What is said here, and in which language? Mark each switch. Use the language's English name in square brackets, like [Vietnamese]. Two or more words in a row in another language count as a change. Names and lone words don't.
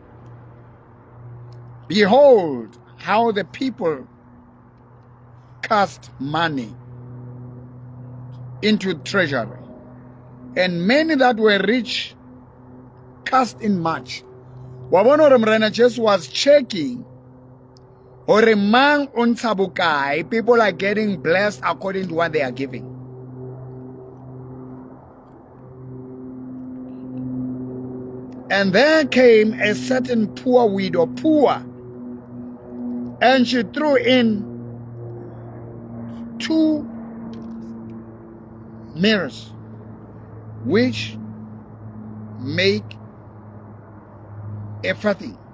[English] Behold, how the people cast money into treasury, and many that were rich cast in much. [Southern Sotho] Wabona hore Morena Jesu [English] was checking [Southern Sotho] hore mang o ntsha bokae. [English] People are getting blessed according to what they are giving. And there came a certain poor widow, and she threw in 2 mirrors, which make a farthing.